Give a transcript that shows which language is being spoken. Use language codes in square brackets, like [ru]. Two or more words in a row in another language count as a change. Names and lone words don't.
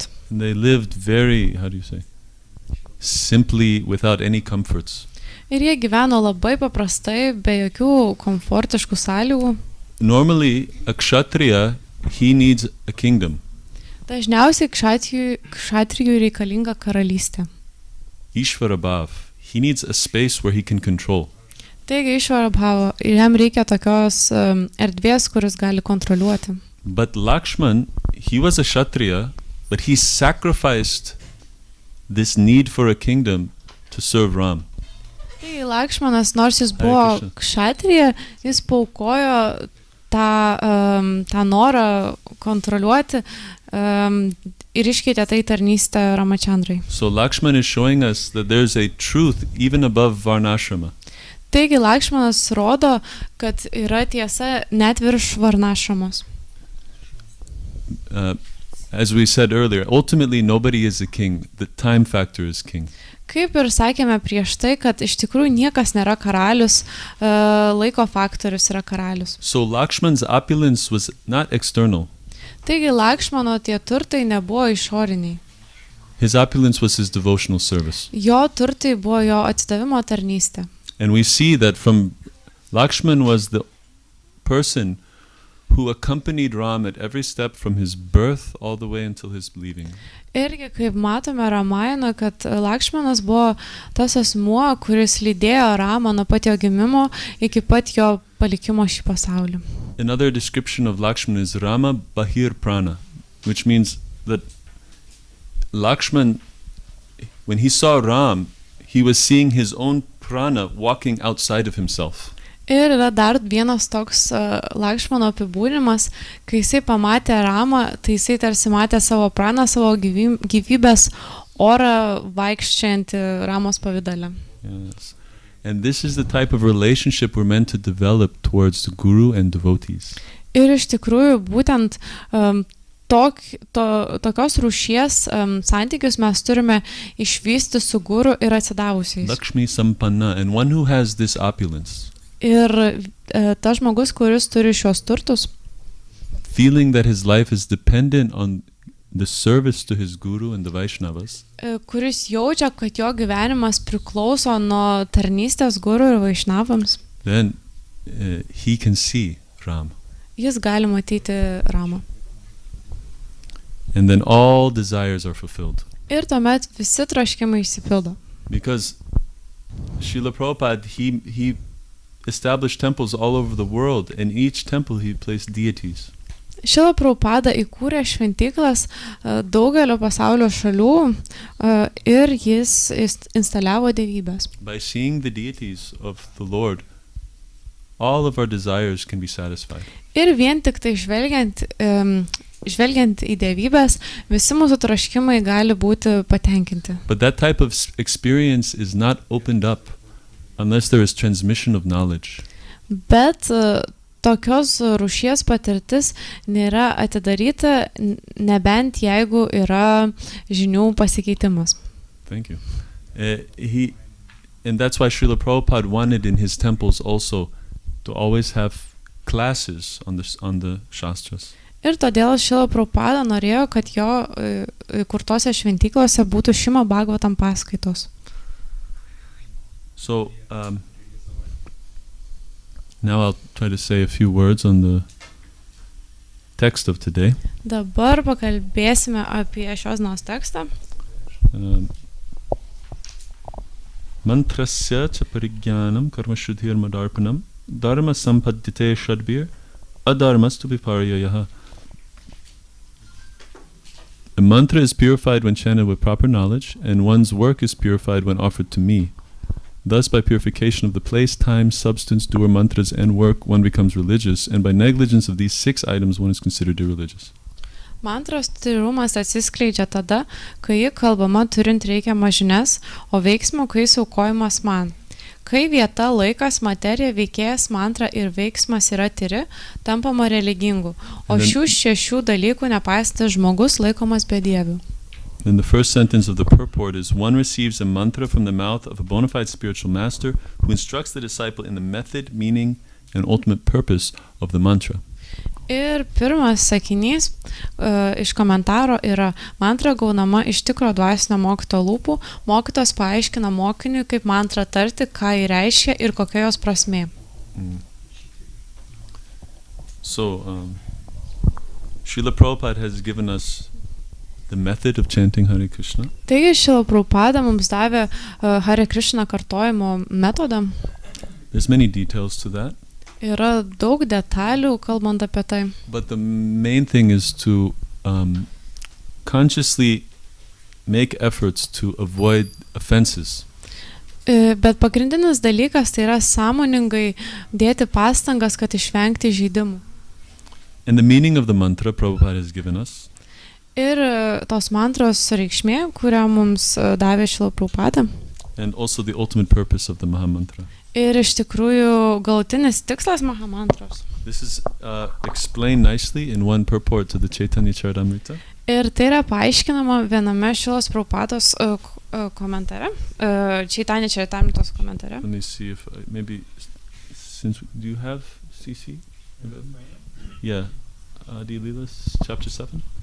[en] And they lived very, simply without any comforts. [lt] Ir jie gyveno labai paprastai, be jokių komfortiškų sąlygų. [en] Normally, a kshatriya, he needs a kingdom. [lt] Dažniausiai kšatrijui reikalinga karalystė. [sa] Ishvara bhav. [en] he needs a space where he can control. [lt] Taigi [sa] išvara bhava, [lt] jam reikia tokios erdvės, kuris gali kontroliuoti. [en] But Lakshman, he was a Kshatriya, but he sacrificed this need for a kingdom to serve Ram. [lt] Taigi Lakšmanas, nors jis buvo kšatrija, jis paukojo tą norą kontroliuoti ir iškeitė tai tarnystę Ramachandrai. [en] So Lakshman is showing us that there's a truth even above Varnashrama. [lt] Taigi Lakšmanas rodo, kad yra tiesa net virš Varnashramos. [en] As we said earlier, ultimately nobody is a king. The time factor is king. [lt] Kaip ir sakėme prieš tai, kad iš tikrųjų niekas nėra karalius, laiko faktorius yra karalius. [en] So Lakshman's opulence was not external. [lt] Taigi Lakšmano tie turtai nebuvo išoriniai. [en] His opulence was his devotional service. [lt] Jo turtai buvo jo atsidavimo tarnystė. [en] And we see that from Lakshman was the person who accompanied Ram at every step from his birth all the way until his leaving. [lt] Irgi kaip matome Ramayana, kad Lakšmanas buvo tas asmuo, kuris lydėjo Ramą nuo pat jo gimimo iki pat jo palikimo šį pasaulį. [en] Another description of Lakshman is [sa] Rama Bahir Prana, [en] which means that Lakshman, when he saw Ram, he was seeing his own prana walking outside of himself. [lt] Ir yra dar vienas toks Lakšmano apibūdinimas, kai jisai pamatė Ramą, tai jisai tarsi matė savo praną, savo gyvybės orą vaikščiantį Ramos pavidale. [en] Yes. And this is the type of relationship we're meant to develop towards the guru and devotees. [lt] Ir iš tikrųjų būtent tokios rūšies santykius mes turime išvysti su guru ir atsidavusiais. [sa] Lakshmi Sampanna, [en] and one who has this opulence. [lt] Ir tas žmogus, kuris turi šios turtus, [en] feeling that his life is dependent on the service to his guru and the Vaishnavas, [lt] kuris jaučia, kad jo gyvenimas priklauso nuo tarnystės guru ir Vaishnavams, [en] then he can see Ram. [lt] Jis gali matyti Ramą. [en] And then all desires are fulfilled. [lt] Ir tuomet visi troškimai išsipildo. [en] Because Srila Prabhupada, he established temples all over the world, and each temple he placed deities. [lt] Šrila Prabhupada įkūrė šventyklas daugelio pasaulio šalių ir jis instaliavo dievybės. [en] By seeing the deities of the Lord, all of our desires can be satisfied. [lt] Ir vien tik tai žvelgiant į dievybės, visi mūsų troškimai gali būti patenkinti. [en] But that type of experience is not opened up unless there is transmission of knowledge. [lt] Bet tokios rūšies patirtis nėra atidaryta, nebent jeigu yra žinių pasikeitimas. [en] Thank you. And that's why Srila Prabhupada wanted in his temples also to always have classes on the Shastras. [lt] Ir todėl Srila Prabhupada norėjo, kad jo įkurtose šventyklose būtų Šrimad Bhagavatam paskaitos. [en] So, now I'll try to say a few words on the text of today. [lt] Dabar pakalbėsime apie šios dienos tekstą. [sa] Mantrasya cha parigyanam karma shuddhir madarpanam dharma sampadite shadbir adharmastu viparyayaha. [en] A mantra is purified when chanted with proper knowledge, and one's work is purified when offered to me. Thus, by purification of the place, time, substance, doer, mantras, and work, one becomes religious, and by negligence of these 6 items, one is considered irreligious. [lt] Mantros tyrumas atsiskleidžia tada, kai ji kalbama turint reikiamas žinias, o veiksmo, kai aukojimas man. Kai vieta, laikas, materija, veikėjas, mantra ir veiksmas yra tyri, tampama religingu, o šių 6 dalykų nepaisantis žmogus laikomas bedieviu. [en] Then the first sentence of the purport is, one receives a mantra from the mouth of a bona fide spiritual master who instructs the disciple in the method, meaning, and ultimate purpose of the mantra. [lt] Ir pirmas sakinys iš komentaro yra, mantra gaunama iš tikro dvasinio mokytojo lūpų, mokytojas paaiškina mokiniui, kaip mantrą tarti, ką ji reiškia ir kokia jos prasmė. [en] So, Srila Prabhupada has given us the method of chanting Hare Krishna. [lt] Taigi Šrila Prabhupada mums davė Hare Krishna kartojimo metodą. [en] There's many details to that. [lt] Yra daug detalių, kalbant apie tai. [en] But the main thing is to consciously make efforts to avoid offenses. [lt] Bet pagrindinis dalykas tai yra sąmoningai dėti pastangas, kad išvengti žaidimų. [en] And the meaning of the mantra Prabhupada has given us [lt] Ir tos mantros reikšmė, kurią mums davė Šrila Prabhupada. [en] and also the ultimate purpose of the Mahamantra. [lt] Ir iš tikrųjų galutinis tikslas Mahamantros. [en] This is explained nicely in one purport to the Chaitanya Charitamrita. [lt] Ir tai yra paaiškinama viename Šrilos Prabhupados komentare, Chaitanya Charitamritos komentare. [en] Let me see if maybe since do you have CC? Yeah, Adi Leela's chapter 7.